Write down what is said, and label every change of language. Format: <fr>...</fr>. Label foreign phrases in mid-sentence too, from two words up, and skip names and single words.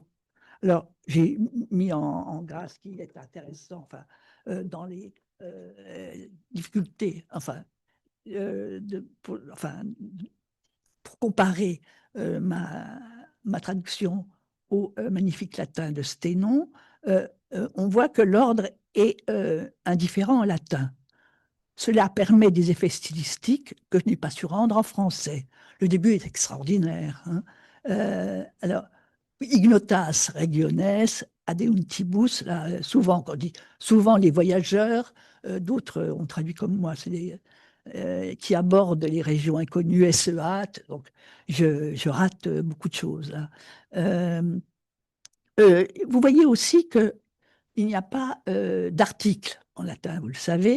<fr>Alors, j'ai mis en gras ce qui est intéressant, enfin, dans les difficultés, enfin, enfin, pour comparer ma traduction au magnifique latin de Sténon, on voit que l'ordre est indifférent en latin. Cela permet des effets stylistiques que je n'ai pas su rendre en français. Le début est extraordinaire. Hein. Alors,</fr> <la>ignotas regiones adeuntibus,</la> <fr>là, souvent, quand on dit souvent les voyageurs, d'autres ont traduit comme moi, c'est qui abordent les régions inconnues et se hâtent. Donc, je rate beaucoup de choses. Là. Vous voyez aussi qu'il n'y a pas d'article en latin, vous le savez.</fr>